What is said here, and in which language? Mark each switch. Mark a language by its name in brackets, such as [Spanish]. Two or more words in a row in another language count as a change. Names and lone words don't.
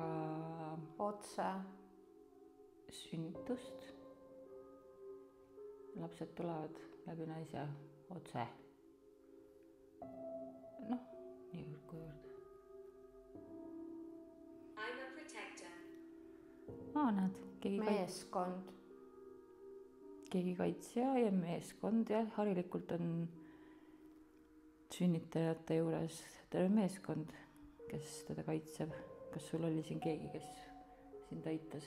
[Estonian] Otse. sünnitust? Lapsed tulevad läbi naise otse. Noh, niivõrd kuivõrd. [English] I'm a protector. [Estonian] Näed, Meeskond. keegi kaitsja ja meeskond ja harilikult on sünnitajate juures terve meeskond, kes teda kaitseb. Kas sul oli siin keegi, kes sind aitas?